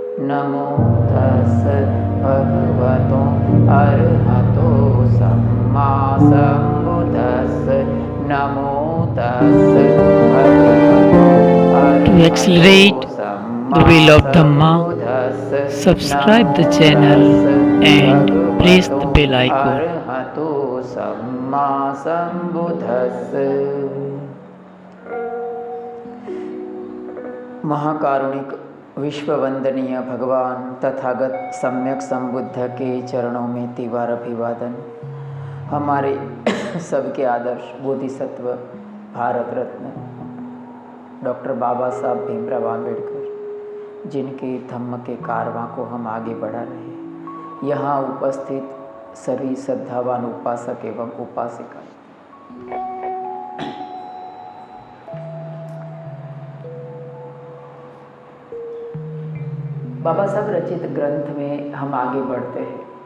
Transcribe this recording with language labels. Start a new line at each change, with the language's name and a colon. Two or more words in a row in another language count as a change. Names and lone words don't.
Pali: नमो तस् भगवतो अरहतो सम्मा सम्बुद्धस्स। नमो तस् भगवतो
English: To accelerate
Pali: अरहतो सम्मा
English: the wheel of Dhamma,
Pali: सम्बुद्धस्स।
English: subscribe the
Pali: नमो
English: channel
Pali: तस्
English: and press
Pali: भगवतो
English: the bell icon.
Pali: अरहतो सम्मा सम्बुद्धस्स।
Hindi: महाकारुणिक विश्व वंदनीय भगवान तथागत सम्यक संबुद्ध के चरणों में तिवार अभिवादन। हमारे सबके आदर्श बोधिसत्व भारत रत्न डॉक्टर बाबा साहब भीमराव आम्बेडकर, जिनके धम्म के कारवां को हम आगे बढ़ा रहे हैं, यहाँ उपस्थित सभी श्रद्धावान उपासक एवं उपासिका, बाबा साहब रचित ग्रंथ में हम आगे बढ़ते हैं।